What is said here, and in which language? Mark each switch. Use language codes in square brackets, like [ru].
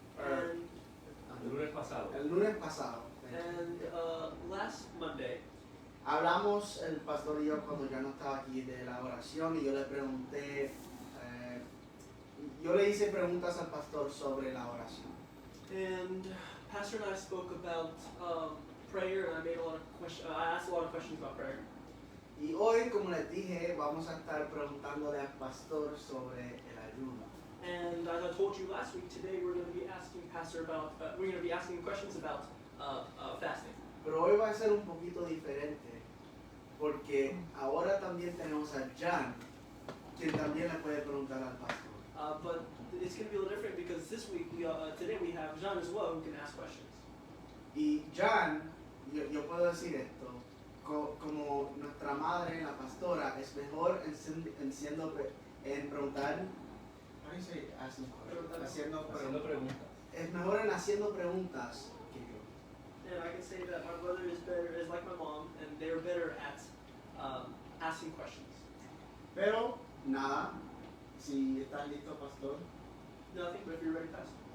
[en] And, [es] El lunes pasado. El lunes pasado. [en] last Monday, [es] Hablamos el pastor y yo cuando ya no estaba aquí de la oración y yo le pregunté, yo le hice preguntas al pastor sobre la oración. [en] and Pastor and I spoke about prayer, and I made a lot of I asked a lot of questions about prayer. [es] Y hoy, como les dije, vamos a estar preguntándole al pastor sobre el ayuno. [en] And as I told you last week, today we're going to be asking Pastor about we're going to be asking questions about fasting. [es] Pero hoy va a ser un poquito diferente, porque ahora también tenemos a Jan, quien también le puede preguntar al pastor. [en] But it's going to be a little different because this week today we have Jean as well who can ask questions. [es] Y Jan, yo puedo decir esto, como nuestra madre, la pastora, es mejor en preguntar, [en] how do you say asking questions? [es] Haciendo preguntas. Es mejor en haciendo preguntas que yo. [en] And I can say that my brother is like my mom, and they're better at asking questions. [es] Pero, nada, si estás listo, pastor. [en] Nothing, but if you're ready, Pastor.